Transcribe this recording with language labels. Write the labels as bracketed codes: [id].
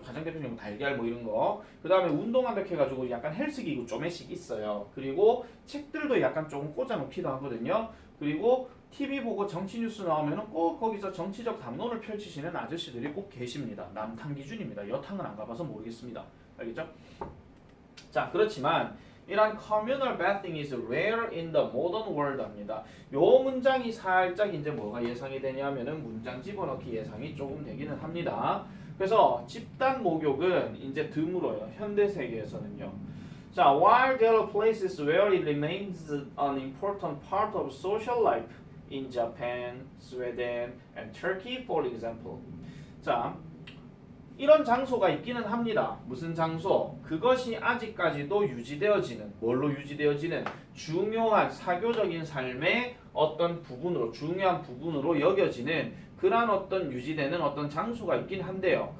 [ko] 가장 대표적인 달걀 뭐 이런 거. 그 다음에 운동한다 해가지고 약간 헬스기구 쪼매씩 있어요. 그리고 책들도 약간 조금 꽂아놓기도 하거든요. 그리고 TV 보고 정치 뉴스 나오면은 꼭 거기서 정치적 담론을 펼치시는 아저씨들이 꼭 계십니다. 남탕 기준입니다. 여탕은 안 가봐서 모르겠습니다. 알겠죠? 자, 그렇지만 이런 [en] communal bathing is rare in the modern world [ko] 합니다. 요 문장이 살짝 이제 뭐가 예상이 되냐면은 문장 집어넣기 예상이 조금 되기는 합니다. 그래서 집단 목욕은 이제 드물어요. 현대 세계에서는요. [en] 자, while there are places where it remains an important part of social life in Japan, Sweden, and Turkey, for example. [ko] 자, 이런 장소가 있기는 합니다. 무슨 장소? 그것이 아직까지도 유지되어지는, 뭘로 유지되어지는? 중요한 사교적인 삶의 어떤 부분으로, 중요한 부분으로 여겨지는 그런 어떤 유지되는 어떤 장소가 있긴 한데요.